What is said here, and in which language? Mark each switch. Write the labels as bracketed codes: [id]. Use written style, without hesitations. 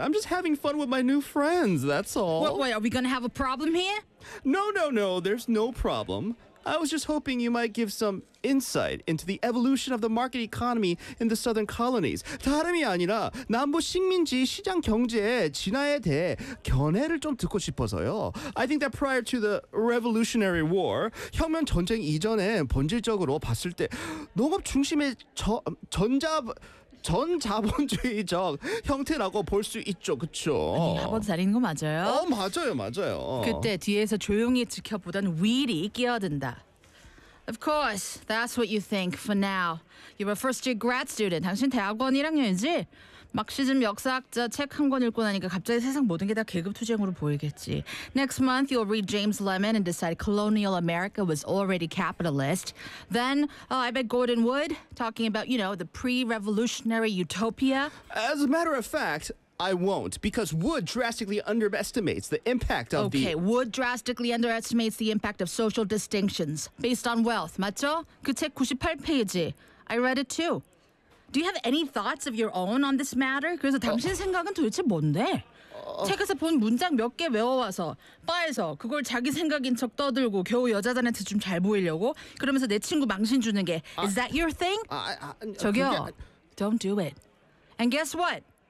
[en] I'm just having fun with my new friends, that's all. Wait, are we gonna have a problem here? No, there's no problem. I was just hoping you might give some insight into the evolution of the market economy in the southern colonies. [ko] 다름이 아니라 남부 식민지 시장 경제의 진화에 대해 견해를 좀 듣고 싶어서요. [en] I think that prior to the Revolutionary War, [ko] 혁명 전쟁 이전에 본질적으로 봤을 때 농업 중심의 전자본주의적 형태라고 볼 수 있죠, 그쵸? 아니, 학원 다니는 거 맞아요? 어, 맞아요, 맞아요. 그때 뒤에서 조용히 지켜보던 윌이 끼어든다. [en] Of course, that's what you think for now. You're a first-year grad student. [ko] 당신 대학원 1학년이지? 막시즘 역사학자 책 한 권 읽고 나니까 갑자기 세상 모든 게 다 계급투쟁으로 보이겠지. [en] Next month, you'll read James Lemon and decide colonial America was already capitalist. Then, I bet Gordon Wood, talking about, you know, the pre-revolutionary utopia. As a matter of fact, I won't, because Wood drastically underestimates the impact of the... Okay, Wood drastically underestimates the impact of social distinctions based on wealth, [ko] 맞죠? 그 책 98페이지. [en] I read it too. Do you have any thoughts of your own on this matter? [ko] 그래서 당신 생각은 도대체 뭔데? 책에서 본 문장 몇 개 외워와서 바에서 그걸 자기 생각인 척 떠들고 겨우 여자들한테 좀 잘 보이려고 그러면서 내 친구 망신 주는 게 [en] Is that your thing? 저기요, don't do it. And guess what?